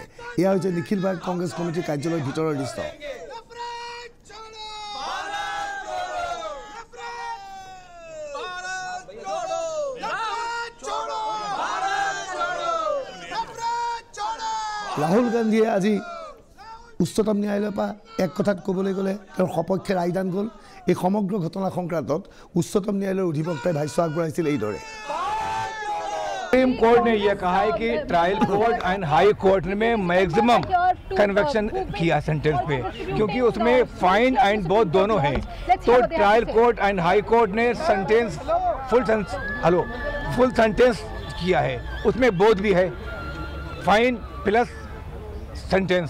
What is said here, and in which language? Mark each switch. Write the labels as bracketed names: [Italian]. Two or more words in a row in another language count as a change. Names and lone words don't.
[Assamese] এয়া হৈছে নিখিল ভাৰত কংগ্ৰেছ কমিটিৰ কাৰ্যালয়ৰ ভিতৰৰ দৃশ্য। ৰাহুল গান্ধীয়ে আজি উচ্চতম ন্যায়ালয়ৰ পৰা এক কথাত ক'বলৈ গ'লে তেওঁৰ সপক্ষে ৰায়দান গ'ল। এই সমগ্ৰ ঘটনা সংক্ৰান্তত উচ্চতম ন্যায়ালয়ৰ অধিবক্তাই ভাষ্য আগবঢ়াইছিল এইদৰে। [Hindi] सुप्रीम कोर्ट ने यह कहा है कि [English] trial court and high court [Hindi] में [English] maximum conviction [Hindi] किया सेंटेंस पे, क्योंकि उसमें [English] fine and both [Hindi] दोनों हैं। तो [English] trial court and high court [Hindi] ने [English] full sentence [Hindi] किया है, उसमें बोथ भी है, [English] fine plus sentence.